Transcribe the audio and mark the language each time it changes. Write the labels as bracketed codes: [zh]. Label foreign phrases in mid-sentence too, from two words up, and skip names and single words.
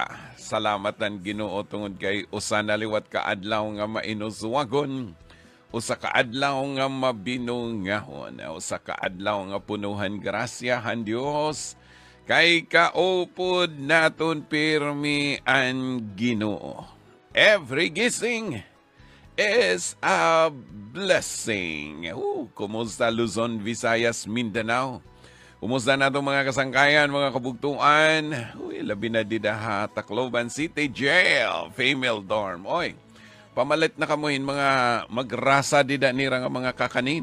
[ceb] Salamatan Ginoo tungod kay usa naliwat ka adlaw nga mainuswagon. Usa ka adlaw nga mabinungahon, usa ka adlaw nga punuhan grasyahan Dios, kay kaupod naton pirmi ang Ginoo. [en] Every gising is a blessing. [war] Kumusta Luzon, Visayas, Mindanao? Kumusta nato mga kasangkayan, mga kabugtuan? Labi na didaha, Tacloban City Jail, female dorm. Oy, pamalit na kamuhin mga magrasa dida nira nga mga kakanin.